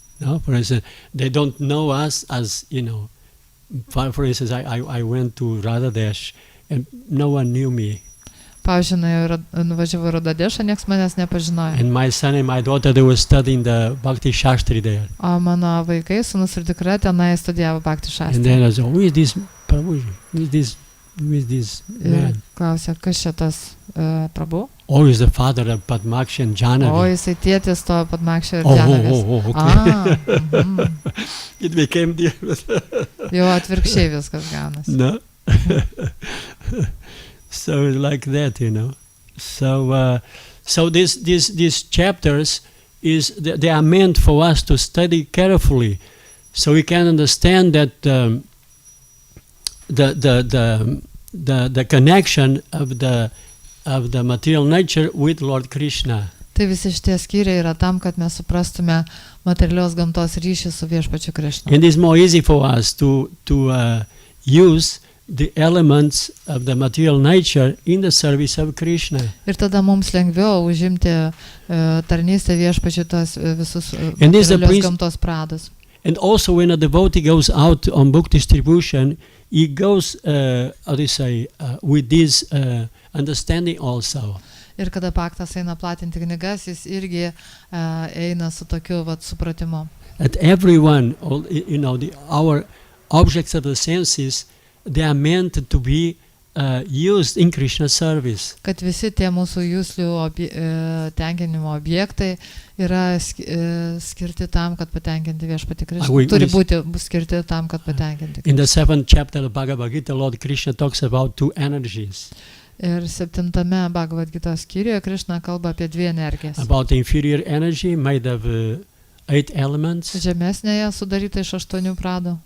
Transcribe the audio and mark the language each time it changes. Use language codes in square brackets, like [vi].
[en] No, for instance, they don't know us as, for instance, I went to Radhadesh and no one knew me. [lt] Pavyzdžiui, nuvažiavau į Radadešą, nieks manęs nepažinojo. [en] And my son and my daughter, they were studying the Bhakti Shastri there. [lt] O mano vaikai, sūnus ir dukra, tenai studijavo Bhakti Shastri. [en] And then I said, who is this Prabhu? Who is this man? [lt] Klausė, kas čia tas Prabhu? [en] Oh, he's the father of Padmakshi and Jhanavi. [lt] O, jisai tėtis to Padmakšio ir Jhanavės. [en] Okay. It became [lt] Jau atvirkščiai viskas gaunasi. [en] No. So like that, So these chapters they are meant for us to study carefully, so we can understand that the connection of the material nature with Lord Krishna. [lt] Tai visi šitie skyriai yra tam, kad mes suprastume materialios gamtos ryšį su viešpačiu Krišna. [en] And it's more easy for us to use the elements of the material nature in the service of Krishna. [lt] Ir tada mums lengviau užimti tarnystę viešpačiu tos visus [en] And this is the [lt] materialios gamtos pradus. [en] And also when a devotee goes out on book distribution, he goes, with this understanding also. [lt] Ir kada paktas eina platinti knygas, jis irgi eina su tokiu supratimu. [en] That everyone, our objects of the senses, they are meant to be used in Krishna service. [lt] Kad visi tie mūsų juslių tenkinimo objektai yra skirti tam, kad patenkinti viešpatį Krišną. Turi būti skirti tam, kad patenkinti Krišną. [en] In the 7th chapter of Bhagavad Gita, Lord Krishna talks about two energies. [lt] Ir 7 Bhagavad Gita skyriuje Krišna kalba apie dvi energijas. [en] About the inferior energy made of 8 elements. [lt] Žemesnėje sudaryta iš 8 pradų.